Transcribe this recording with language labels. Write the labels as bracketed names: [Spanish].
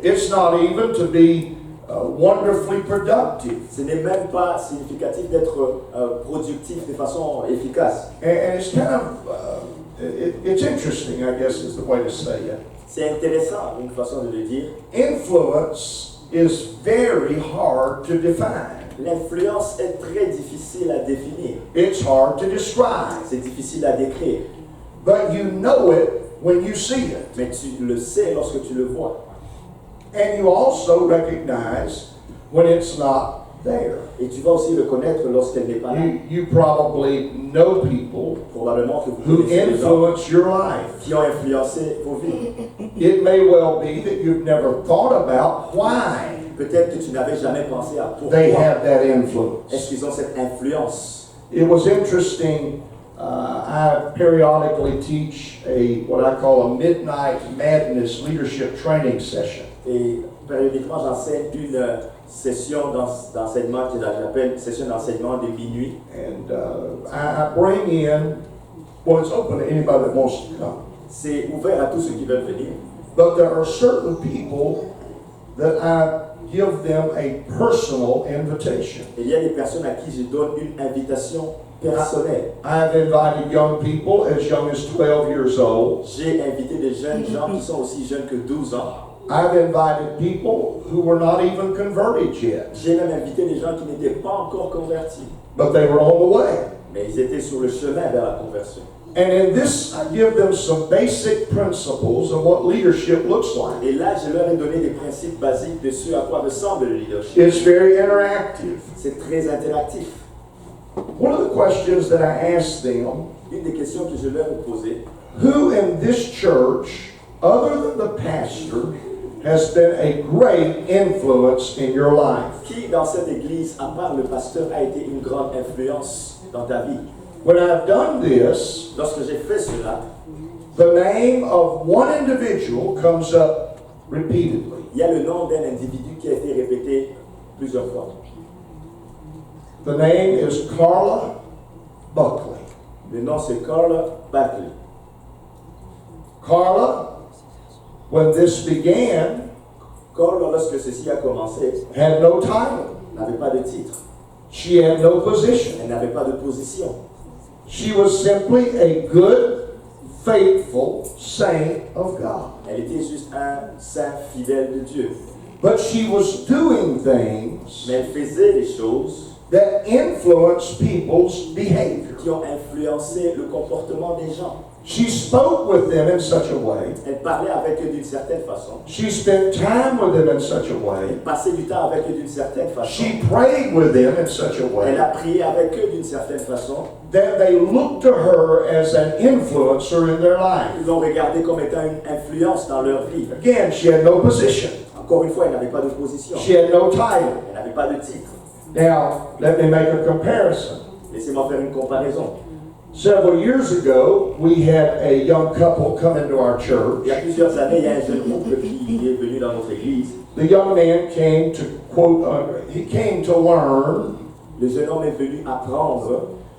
[English] It's not even to be wonderfully productive. [French] Ce n'est même pas significatif d'être productif de façon efficace. [English] And it's kind of, it's interesting, I guess is the way to say it. [French] C'est intéressant, une façon de le dire. [English] Influence is very hard to define. [French] L'influence est très difficile à définir. [English] It's hard to describe. [French] C'est difficile à décrire. [English] But you know it when you see it. [French] Mais tu le sais lorsque tu le vois. [English] And you also recognize when it's not there. [French] Et tu vas aussi le connaître lorsqu'elle n'est pas là. [English] You probably know people [French] Probablement que vous [English] who [French] connaissez des gens [English] influence your life. [French] qui ont influencé vos vies. [English] It may well be that you've never thought about why [French] Peut-être que tu n'avais jamais pensé à [English] they [French] pourquoi [English] have that [French] est-ce [English] influence. [French] qu'ils ont cette influence. [English] It was interesting. I periodically teach what I call a midnight madness leadership training session. [French] Et périodiquement, j'enseigne une session d'enseignement que j'appelle session d'enseignement de minuit. [English] And I bring in, well, it's open to anybody that wants to come. [French] C'est ouvert à tous ceux qui veulent venir. [English] But there are certain people that I give them a personal invitation. [French] Et il y a des personnes à qui je donne une invitation personnelle. [English] I've invited young people as young as 12 years old. [French] J'ai invité des jeunes gens qui sont aussi jeunes que 12 ans. [English] I've invited people who were not even converted yet, [French] J'ai même invité des gens qui n'étaient pas encore convertis. [English] but they were on the way. [French] Mais ils étaient sur le chemin vers la conversion. [English] And in this, I give them some basic principles of what leadership looks like. [French] Et là, je leur ai donné des principes basiques de ce à quoi ressemble le leadership. [English] It's very interactive. [French] C'est très interactif. [English] One of the questions that I asked them, [French] Une des questions que je leur ai posées, [English] who in this church, other than the pastor, has been a great influence in your life? [French] qui dans cette église, à part le pasteur, a été une grande influence dans ta vie? [English] When I've done this, [French] Lorsque j'ai fait cela, [English] the name of one individual comes up repeatedly. [French] il y a le nom d'un individu qui a été répétée plusieurs fois. [English] The name is Carla Buckley. [French] Le nom c'est Carla Buckley. [English] Carla, when this began, [French] Carla, lorsque ceci a commencé, [English] had no title. [French] n'avait pas de titre. [English] She had no position. [French] Elle n'avait pas de position. [English] She was simply a good, faithful saint of God. [French] Elle était juste un saint fidèle de Dieu. [English] But she was doing things [French] Mais elle faisait des choses [English] that influenced people's behavior. [French] qui ont influencé le comportement des gens. [English] She spoke with them in such a way. [French] Elle parlait avec eux d'une certaine façon. [English] She spent time with them in such a way. [French] Elle passait du temps avec eux d'une certaine façon. [English] She prayed with them in such a way [French] Elle a prié avec eux d'une certaine façon. [English] that they looked to her as an influencer in their life. [French] Ils l'ont regardée comme étant une influence dans leur vie. [English] Again, she had no position. [French] Encore une fois, elle n'avait pas de position. [English] She had no title. [French] Elle n'avait pas de titre. [English] Now, let me make a comparison. [French] Laissez-moi faire une comparaison. [English] Several years ago, we had a young couple come into our church. [French] Il y a plusieurs années, il y a un jeune couple qui est venu dans notre église. [English] The young man came to quote, he came to learn, [French] Le jeune homme est venu apprendre